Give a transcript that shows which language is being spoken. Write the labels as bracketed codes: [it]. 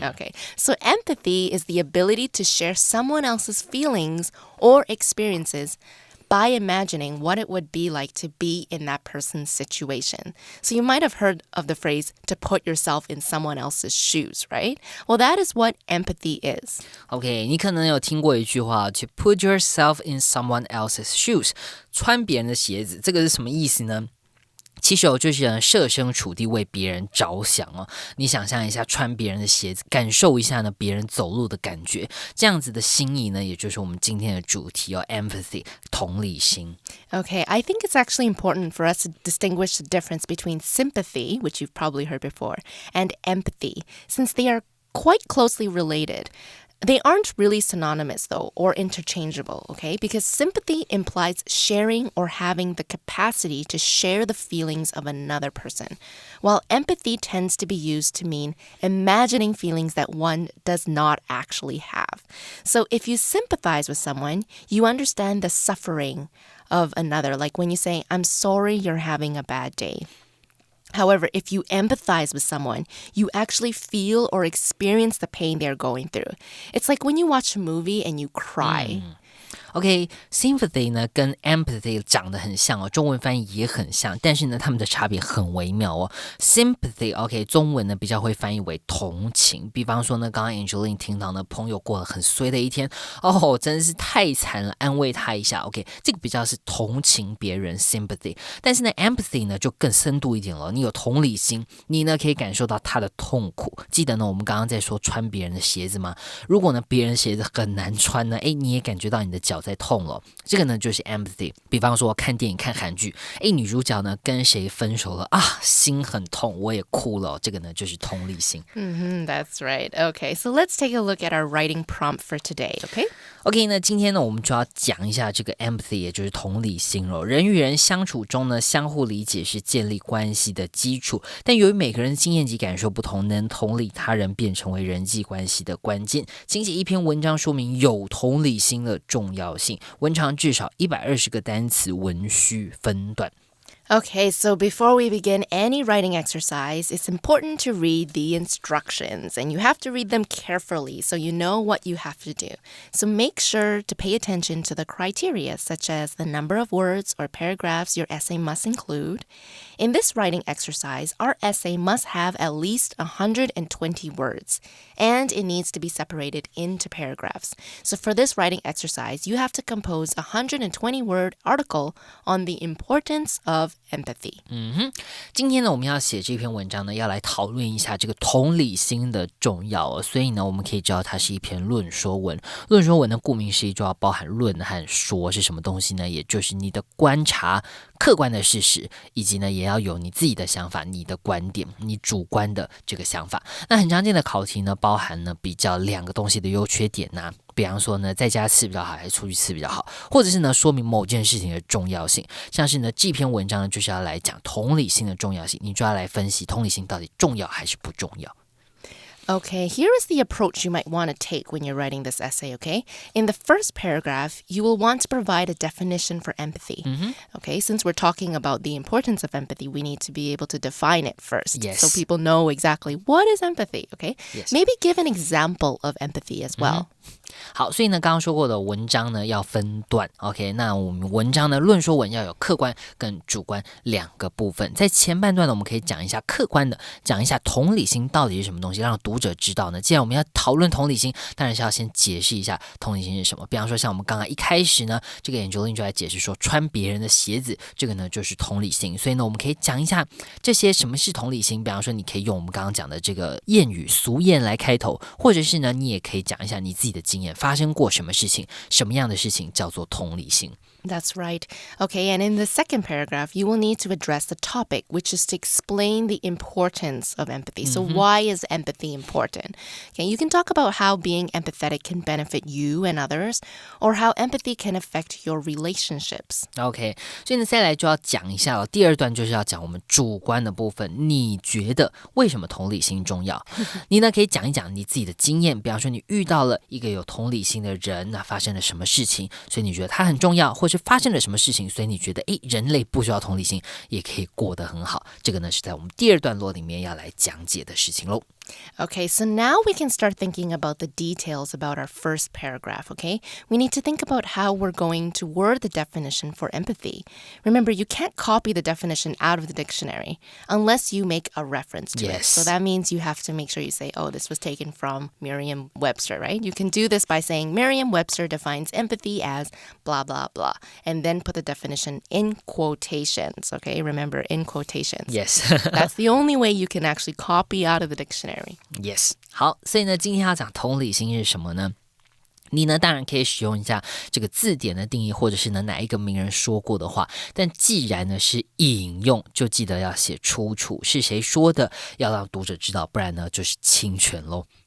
[en] Okay, so empathy is the ability to share someone else's feelings or experiences by imagining what it would be like to be in that person's situation. So you might have heard of the phrase to put yourself in someone else's shoes, right? Well, that is what empathy is. [zh] OK, 你可能有听过一句话 [en] to put yourself in someone else's shoes [zh] 穿别人的鞋子，这个是什么意思呢？其实就是设身处地为别人着想哦。你想象一下穿别人的鞋子，感受一下呢别人走路的感觉，这样子的心意呢，也就是我们今天的主题哦 ，empathy 同理心。 [en] Okay, I think it's actually important for us to distinguish the difference between sympathy, which you've probably heard before, and empathy, since they are quite closely related.They aren't really synonymous, though, or interchangeable, okay? Because sympathy implies sharing or having the capacity to share the feelings of another person, while empathy tends to be used to mean imagining feelings that one does not actually have. So if you sympathize with someone, you understand the suffering of another, like when you say, I'm sorry you're having a bad day.However, if you empathize with someone, you actually feel or experience the pain they're going through. It's like when you watch a movie and you cry.OK, [zh] sympathy 呢跟 empathy 长得很像哦，中文翻译也很像，但是呢，它们的差别很微妙哦。 sympathy OK， 中文呢比较会翻译为同情。比方说呢，刚刚 Angeline 听到呢，朋友过了很衰的一天，哦，真的是太惨了，安慰他一下。 OK， 这个比较是同情别人 sympathy， 但是呢 empathy 呢就更深度一点了。你有同理心，你呢可以感受到他的痛苦。记得呢，我们刚刚在说穿别人的鞋子吗？如果呢别人的鞋子很难穿呢，你也感觉到你的脚在痛了，这个呢就是 empathy。比方说看电影看韩剧，女主角呢跟谁分手了啊，心很痛，我也哭了，这个呢就是同理心。 [en] That's right. Okay, so let's take a look at our writing prompt for today, [zh] OK, 那今天呢我们就要讲一下这个 empathy， 也就是同理心了。人与人相处中呢，相互理解是建立关系的基础，但由于每个人的经验及感受不同，能同理他人便成为人际关系的关键。请写一篇文章说明有同理心的重要性，文长至少120个单词，文需分段。 [en] Okay, so before we begin any writing exercise, it's important to read the instructions, and you have to read them carefully so you know what you have to do. So make sure to pay attention to the criteria, such as the number of words or paragraphs your essay must include. In this writing exercise, our essay must have at least 120 words, and it needs to be separated into paragraphs. So for this writing exercise, you have to compose a 120-word article on the importance of empathy. [zh] 今天呢，我们要写这篇文章呢，要来讨论一下这个同理心的重要哦。所以呢，我们可以知道它是一篇论说文。论说文呢，顾名思义就要包含论和说是什么东西呢？也就是你的观察、客观的事实，以及呢，也要有你自己的想法、你的观点、你主观的这个想法。那很常见的考题呢，包含呢比较两个东西的优缺点呐。比方说呢，在家吃比较好还是出去吃比较好，或者是呢说明某件事情的重要性，像是呢这篇文章呢就是要来讲同理心的重要性，你就要来分析同理心到底重要还是不重要。 [en] Okay, here is the approach you might want to take when you're writing this essay, okay? In the first paragraph, you will want to provide a definition for empathy. Okay, since we're talking about the importance of empathy, we need to be able to define it first. Yes. So people know exactly what is empathy, okay? Yes. Maybe give an example of empathy as well. [zh] 好，所以呢，刚刚说过的文章呢要分段 ，OK？ 那我们文章呢，论说文要有客观跟主观两个部分。在前半段呢，我们可以讲一下客观的，讲一下同理心到底是什么东西，让读者知道呢。既然我们要讨论同理心，当然是要先解释一下同理心是什么。比方说，像我们刚刚一开始呢，这个 Angeline 就来解释说，穿别人的鞋子，这个呢就是同理心。所以呢，我们可以讲一下这些什么是同理心。比方说，你可以用我们刚刚讲的这个谚语、俗谚来开头，或者是呢，你也可以讲一下你自己的经验。发生过什么事情，什么样的事情叫做同理心。 [en] That's right. Okay, and in the second paragraph, you will need to address the topic, which is to explain the importance of empathy. So why is empathy important? Okay, you can talk about how being empathetic can benefit you and others, or how empathy can affect your relationships. [zh] OK, 所以呢，再来就要讲一下第二段就是要讲我们主观的部分。你觉得为什么同理心重要？你呢可以讲一讲你自己的经验，比方说你遇到了一个有同理心的人，那发生了什么事情，所以你觉得他很重要，或是发生了什么事情，所以你觉得人类不需要同理心也可以过得很好。这个呢是在我们第二段落里面要来讲解的事情咯。 [en] Okay, so now we can start thinking about the details about our first paragraph, okay? We need to think about how we're going to word the definition for empathy. Remember, you can't copy the definition out of the dictionary unless you make a reference to it. So that means you have to make sure you say, oh, this was taken from Merriam-Webster, right? You can do this by saying Merriam-Webster defines empathy as blah, blah, blah, and then put the definition in quotations, okay? Remember, in quotations. Yes. That's the only way you can actually copy out of the dictionary.Yes. [zh] 好，所以呢，今天要讲同理心是什么呢？你呢，当然可以使用一下这个字典的定义，或者是呢哪一个名人说过的话。但既然呢是引用，就记得要写出处，是谁说的，要让读者知道，不然呢就是侵权咯。